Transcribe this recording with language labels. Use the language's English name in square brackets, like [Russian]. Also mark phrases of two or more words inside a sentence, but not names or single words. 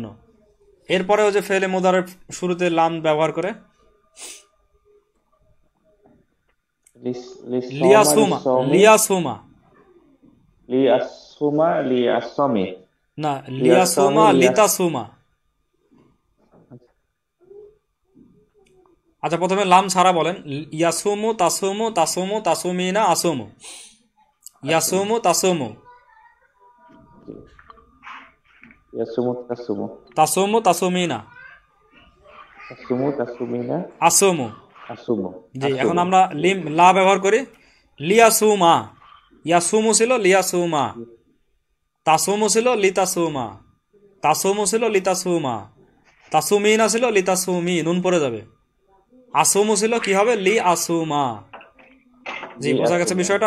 [Bangla] এরপরে ওই যে ফেলে মুদারের শুরুতে লাম ব্যবহার করে [Arabic] ليصوم، ليصوم, ليصوم، ليصامي, [Bangla] না, [Arabic] ليصوم لتصوم. [Bangla] আচ্ছা, প্রথমে লাম ছাড়া বলেন। [Arabic] يصوم تصوم تصوم تصومين أصوم، يصوم تصوم, يصوم تصوم, تصوم تصومين, تصوم تصومين, أصوم. أصوم. [Bangla] জি, এখন আমরা লা ব্যবহার করি। [Arabic] ليصوم، يصوم [Bangla] ছিল লিয়াসুমা, তাসুমু ছিল [Arabic] لتصوم، تصوم [Bangla] ছিল [Arabic] لتصوم، تصومين [Bangla] ছিল লিতাসুমি, নুন পড়ে যাবে। আসুমু ছিল কি হবে? [Arabic] ل أصوم. [Bangla] জি, বোঝা গেছে বিষয়টা?